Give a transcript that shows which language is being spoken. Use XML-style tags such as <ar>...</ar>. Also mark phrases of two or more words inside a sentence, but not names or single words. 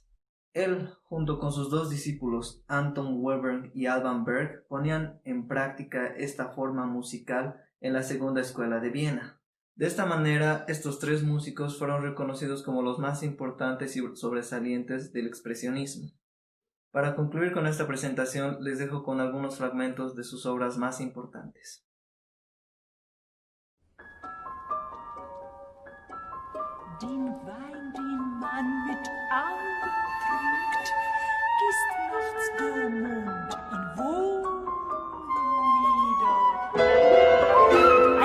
<es>Él, junto con sus dos discípulos, Anton Webern y Alban Berg, ponían en práctica esta forma musical en la Segunda Escuela de Viena. De esta manera, estos tres músicos fueron reconocidos como los más importantes y sobresalientes del expresionismo. Para concluir con esta presentación, les dejo con algunos fragmentos de sus obras más importantes.</es> <de>Den Wein, den man mit Augen trinkt, gießt nachts der Mond in Wogen nieder.</de>